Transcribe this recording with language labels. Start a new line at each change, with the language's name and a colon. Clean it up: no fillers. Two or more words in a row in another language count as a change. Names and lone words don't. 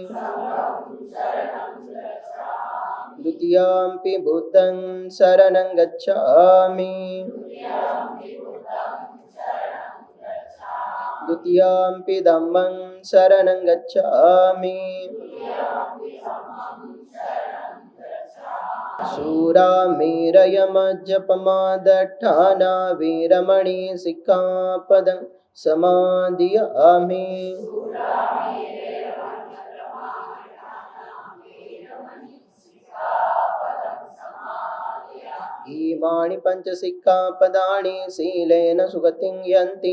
Pali: द्वितीयंपि बुद्धं शरणं गच्छामि। द्वितीयंपि धम्मं शरणं गच्छामि। शूरामेरयमज्जपमादट्ठाना वीरमणि सिक्खापदं समादियामि। इमानि पंचसिक्खापदानि शीलेन सुगतिं यन्ति।